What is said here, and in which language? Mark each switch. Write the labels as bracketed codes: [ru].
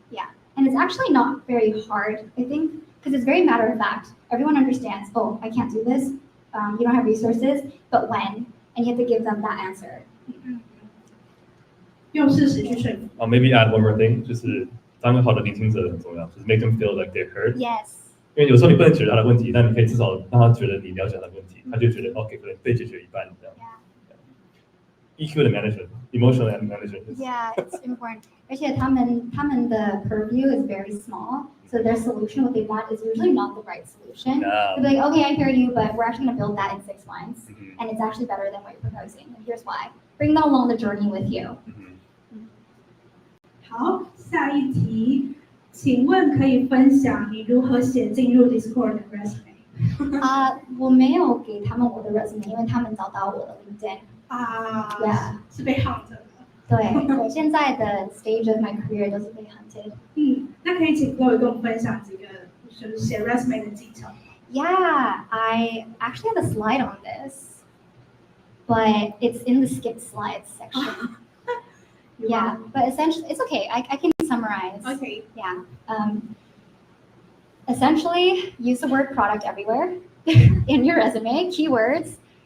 [en] Yeah, and it's actually not very hard, I think. Because it's very matter of fact. Everyone understands, oh, I can't do this. You don't have resources, but when? And you have to give them that answer. [zh] 用事实去说服。 [en] Maybe add one more thing， [zh] 就是当个好的聆听者很重要，就是 [en] make them feel like they're heard. Yes. [zh] 因为有时候你不能解决他的问题，但你可以至少让他觉得你了解他的问题，他就觉得 OK， 可能被解决一半这样。 [en] EQ 的 management，emotional management。 Yeah, it's important. [zh] 而且他们的 [en] purview is very small, so their solution, what they want, is usually not the right solution. They'll be like, okay, I hear you, but we're actually going to build that in 6 months, and it's actually better than what you're proposing. And here's why. Bring them along the journey with you. [zh] 好，下一题，请问可以分享你如何写进入 Discord 的 resume？我没有给他们我的 resume， 因为他们找到我的 LinkedIn。 [en] Yeah. [zh] 是被 hunt 的。对，我现在的 [en] stage of my career [zh] 都是被 hunted。那可以请各位跟我们分享几个就是写 resume 的技巧。 [en] Yeah, I actually have a slide on this, but it's in the skipped slides section. Yeah, but essentially, it's okay. I can summarize. Okay. Yeah. Essentially, use the word product everywhere in your resume, keywords.